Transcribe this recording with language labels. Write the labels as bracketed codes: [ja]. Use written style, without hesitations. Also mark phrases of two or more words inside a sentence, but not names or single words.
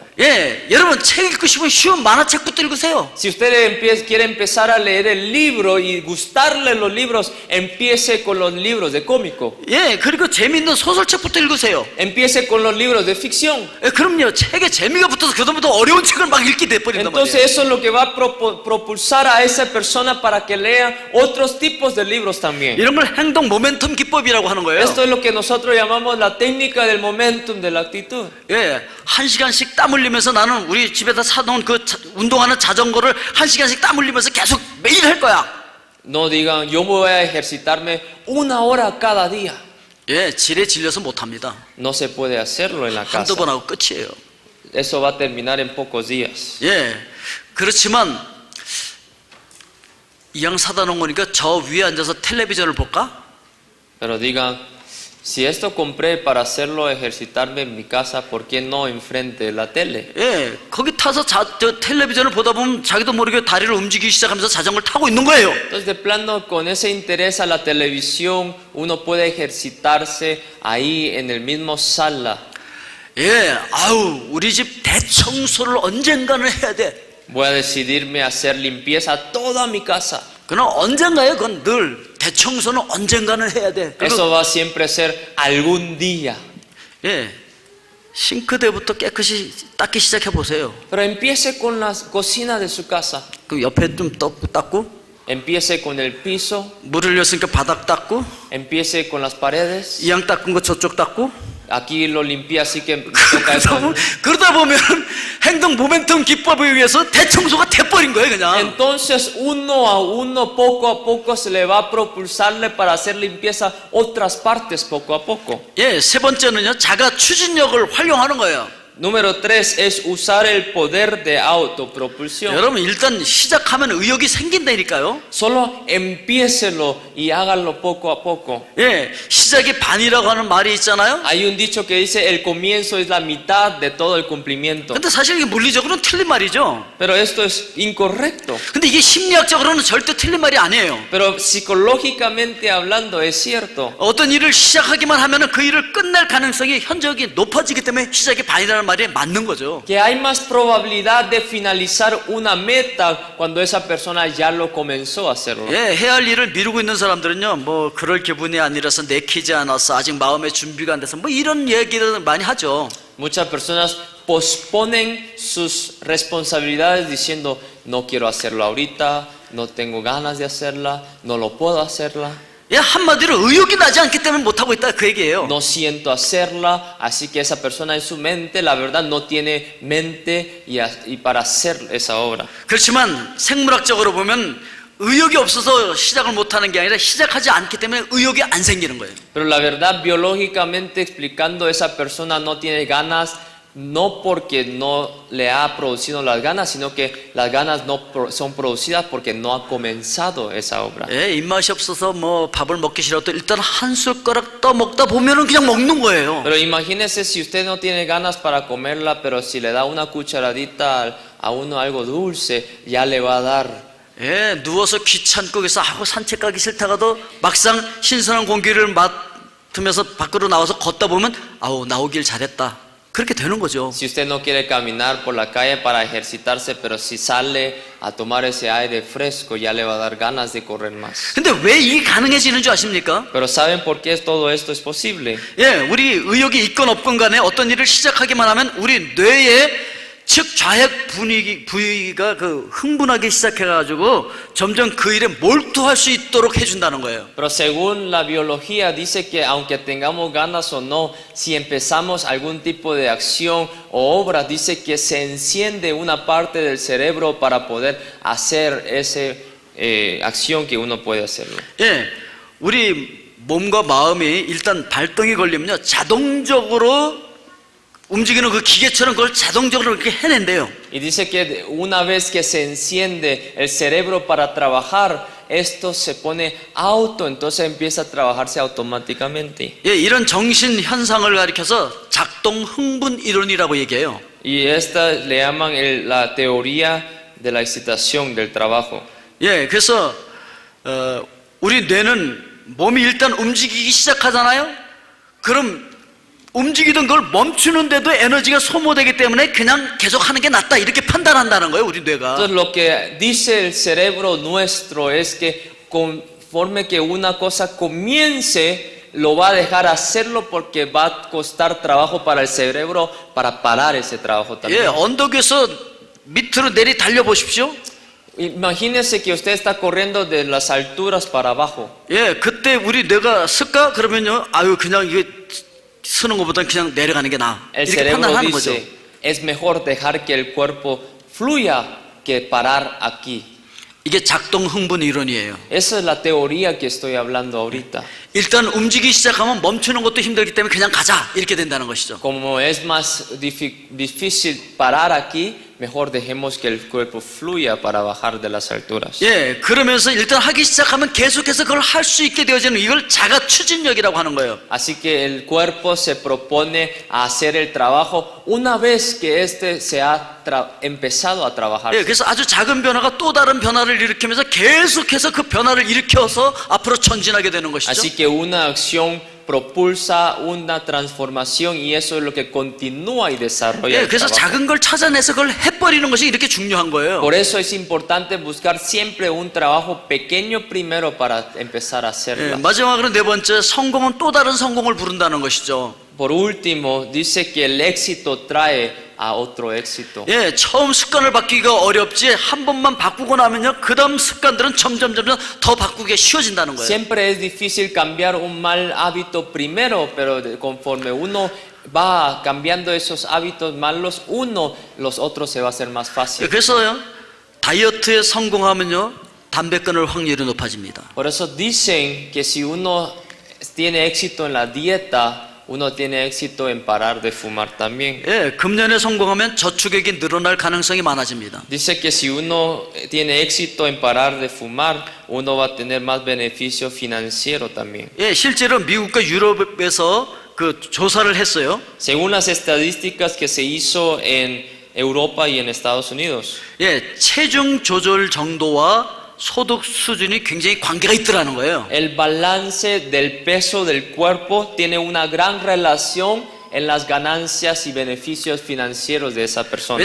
[ko] 예, 여러분 책 읽고 싶으면 쉬운 만화책부터 읽으세요. [es] Si usted quiere empezar a leer el libro y gustarle los libros, empiece con los libros de cómico. [ko] 예, 그리고 재미있는 소설책부터 읽으세요. [es] Empiece con los libros de ficción. [ko] 예, 그럼요. 책에 재미가 붙어서 그다음부터 어려운 책을 막 읽게 돼버린단 [es] Entonces [ko] 말이에요. [es] eso es lo que va a propulsar a esa persona para que lea otros tipos de libros también. [ko] 이런 걸 행동 모멘텀 기법이라고 하는 거예요. [es] Esto es lo que nosotros llamamos la técnica del momentum de la actitud. [ko] 예, 1시간씩 땀 흘리면서 나는 우리 집에다 사놓은 그 운동하는 자전거를 1시간씩 땀 흘리면서 계속 매일 할 거야. [es] No digan, yo voy a ejercitarme 1 hora cada día. [ko] 예, 지레 질려서 못합니다. [es] No se puede hacerlo en la casa. [ko] 한두 번 하고 끝이에요. [es] Eso va a terminar en pocos días. [ko] 예, 그렇지만 이왕 사다 놓은 거니까 저 위에 앉아서 텔레비전을 볼까? [es] Pero digan, si esto compré para hacerlo ejercitarme en mi casa, ¿por qué no enfrente de la tele? [ko] 예, 거기 타서 저 텔레비전을 보다 보면 자기도 모르게 다리를 움직이기 시작하면서 자전거를 타고 있는 거예요. [es] Entonces, de plano, con ese interés a la televisión, uno puede ejercitarse ahí en el mismo sala. [ko] 예, 아우, 우리 집 대청소를 언젠가는 해야 돼. [es] Voy a decidirme a hacer limpieza a toda mi casa. [ko] 그럼 언젠가요? 그건 늘 대청소는 언젠가는 해야 돼. [es] Eso va siempre a ser algún día. [ko] 예, 싱크대부터 깨끗이 닦기 시작해 보세요. [es] Pero empiece con la cocina de su casa. [ko] 그 옆에 좀 닦고, [es] Empiece con el piso. [ko] 물 흘렸으니까 바닥 닦고, [es] Empiece con las paredes. [ko] 이왕 닦은 거 저쪽 닦고. [es] Aquí lo limpia, así que toca eso. [ko] 그러다 보면 행동 모멘텀 기법에 의해서 대청소가 돼버린 거예요, 그냥. [es] Entonces uno a uno, poco a poco, se le va a propulsarle para hacer limpieza otras partes poco a poco. [ko] 예, 세 번째는요, 자가 추진력을 활용하는 거예요. [es] Número 3 es usar el poder de autopropulsión. [ko] 여러분 일단 시작하면 의욕이 생긴다니까요. [es] Solo empiécelo y háganlo poco a poco. [ko] 예, 시작이 반이라고 하는 말이 있잖아요. [es] Hay un dicho que dice el comienzo es la mitad de todo el cumplimiento. [ko] 근데 사실 이게 물리적으로는 틀린 말이죠. [es] Pero esto es incorrecto. [ko] 근데 이게 심리학적으로는 절대 틀린 말이 아니에요. [es] Pero psicológicamente hablando es cierto. [ko] 어떤 일을 시작하기만 하면은 그 일을 끝낼 가능성이 현저하게 높아지기 때문에 시작이 반이라는 말이 맞는 거죠. [es] Que hay más probabilidad de finalizar una meta cuando esa persona ya lo comenzó a hacerlo. [ko] 예, 해야 할 일을 미루고 있는 사람들은요, 뭐 그럴 기분이 아니라서 내키지 않았어, 아직 마음의 준비가 안 돼서 뭐 이런 얘기를 많이 하죠. [es] Muchas personas posponen sus responsabilidades diciendo no quiero hacerlo ahorita, no tengo ganas de hacerla, no lo puedo hacerla. [ko] 예, 한마디로 의욕이 나지 않기 때문에 못하고 있다 그 얘기예요. [es] No siento hacerla, así que esa persona en su mente, la verdad, no tiene mente y para hacer esa obra. [ko] 그렇지만 생물학적으로 보면 의욕이 없어서 시작을 못하는 게 아니라 시작하지 않기 때문에 의욕이 안 생기는 거예요. [es] Pero la verdad, biológicamente explicando, esa persona no tiene ganas, no porque no le ha producido las ganas, sino que las ganas no son producidas porque no ha comenzado esa obra. [ko] 예, 입맛이 없어서 뭐 밥을 먹기 싫어도 일단 한 숟가락 떠 먹다 보면은 그냥 먹는 거예요. [es] Pero imagínese si usted no tiene ganas para comerla, pero si le da una cucharadita a uno algo dulce, ya le va a dar. [ko] 예, 누워서 귀찮고 그래서 하고 산책 가기 싫다가도 막상 신선한 공기를 맡으면서 밖으로 나와서 걷다 보면 아우 나오길 잘했다. 그렇게 되는 거죠. [es] Si usted no quiere caminar por la calle para ejercitarse, pero si sale a tomar ese aire fresco, ya le va a dar ganas de correr más. [ko] 근데 왜 이게 가능해지는 줄 아십니까? [es] Pero ¿saben por qué todo esto es posible? [ko] 예, 우리 의욕이 있건 없건 간에 어떤 일을 시작하기만 하면 우리 뇌에 즉 좌핵 부위가 그 흥분하기 시작해가지고 점점 그 일에 몰두할 수 있도록 해준다는 거예요. [es] Pero según la biología dice que aunque tengamos ganas o no, si empezamos algún tipo de acción o obra, dice que se enciende una parte del cerebro para poder hacer esa acción que uno puede hacerlo. [ko] 예, 우리 몸과 마음이 일단 발동이 걸리면요 자동적으로 움직이는 그 기계처럼 그걸 자동적으로 이렇게 해낸대요. [es] Y dice que una vez que se enciende el cerebro para trabajar, esto se pone auto, entonces empieza a trabajarse automáticamente. [ko] 예, 이런 정신 현상을 가리켜서 작동 흥분 이론이라고 얘기해요. [es] Y esta le llaman la teoría de la excitación del trabajo. [ko] 예, 그래서 우리 뇌는 몸이 일단 움직이기 시작하잖아요. 그럼 움직이던 걸 멈추는데도 에너지가 소모되기 때문에 그냥 계속 하는 게 낫다 이렇게 판단한다는 거예요, 우리 뇌가. [es] Entonces lo que dice el cerebro nuestro es que conforme que una cosa comience, lo va a dejar hacerlo porque va a costar trabajo para el cerebro para parar ese trabajo también. [ko] 예, 언덕에서 밑으로 내리 달려 보십시오. [es] Imagínese que usted está corriendo de las alturas para abajo. [ko] 예, 그때 우리 뇌가 쓸까? 그러면요, 아유 그냥 이게 쓰는 것보다 그냥 내려가는 게 나아. [es] El [ko] 이렇게 [es] cerebro [ko] 판단하는 거죠. [es] dice, es mejor dejar que el cuerpo fluya que parar aquí. [ko] 이게 작동 흥분 이론이에요. [es] Esa es la teoría que estoy hablando ahorita. [ko] 일단 움직이기 시작하면 멈추는 것도 힘들기 때문에 그냥 가자 이렇게 된다는 것이죠. [es] Como es más difícil parar aquí, mejor dejemos que el cuerpo fluya para bajar de las alturas. [ko] 예, 그러면서 일단 하기 시작하면 계속해서 그걸 할 수 있게 되어지는 이걸 자가 추진력이라고 하는 거예요. [es] Así que el cuerpo se propone a hacer el trabajo una vez que este se ha empezado a trabajar. [ko] 예, 그래서 아주 작은 변화가 또 다른 변화를 일으키면서 계속해서 그 변화를 일으켜서 앞으로 전진하게 되는 것이죠. [es] Así que una acción propulsa una transformación y eso es lo que continúa y desarrolla [ko] 예, [es] el [ko] 그래서 [es] trabajo. [ko] 작은 걸 찾아내서 그걸 해버리는 것이 이렇게 중요한 거예요. [es] Por eso es importante buscar siempre un trabajo pequeño primero para empezar a [ko] 예, [es] hacerlo. [ko] 마지막으로 네 번째, 성공은 또 다른 성공을 부른다는 것이죠. [es] Por último, dice que el éxito trae a otro éxito. [ko] 예, 처음 습관을 바뀌기가 어렵지 한 번만 바꾸고 나면요, 그 다음 습관들은 점점 더 바꾸기가 쉬워진다는 거예요. [es] Siempre es difícil cambiar un mal hábito primero, pero conforme uno va cambiando esos hábitos malos, los otros se va a hacer más fácil. [ko] 그래서요, 다이어트에 성공하면요, 담배 끊을 확률이 높아집니다. [es] Por eso dicen que si uno tiene éxito en la dieta, uno tiene éxito en parar de fumar también. [ko] 예, 금년에 성공하면 저축액이 늘어날 가능성이 많아집니다. [es] Dice que si uno tiene éxito en parar de fumar, uno va a tener más beneficio financiero también. [ko] 예, 실제로 미국과 유럽에서 그 조사를 했어요. [es] Según las estadísticas que se hizo en Europa y en Estados Unidos, [ko] 예, 체중 조절 정도와 소득 수준이 굉장히 관계가 있더라는 거예요. [es] el balance del peso del cuerpo tiene una gran relación en las ganancias y beneficios financieros de esa persona.